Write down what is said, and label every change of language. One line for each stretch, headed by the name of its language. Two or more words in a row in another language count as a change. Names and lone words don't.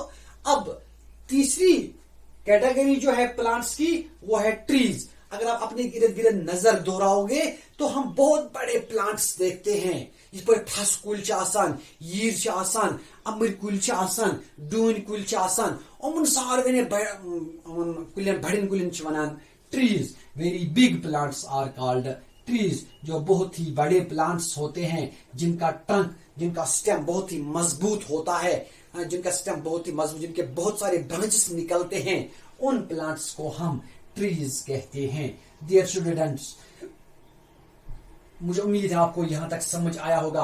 Hindi: अब तीसरी कैटेगरी जो है प्लांट्स की वो है ट्रीज। अगर आप अपने गिरद गिरद नजर दोहराओगे तो हम बहुत बड़े प्लांट्स देखते हैं।
Kashmiri: इस पर ठस कुल यीर आसान, अमर कुल आसान, डून कुल आसान, उन सारे कुलन बड़न कुलन वनान ट्रीज।
English: very big plants are called trees,
Hindi: जो बहुत ही बड़े प्लांट्स होते हैं, जिनका ट्रंक, जिनका स्टेम बहुत ही मजबूत होता है, जिनका स्टेम बहुत ही मजबूत, जिनके बहुत सारे ब्रांचेस निकलते हैं, उन प्लांट्स को हम ट्रीज कहते हैं।
English: dear students,
Hindi: मुझे उम्मीद है आपको यहां तक समझ आया होगा।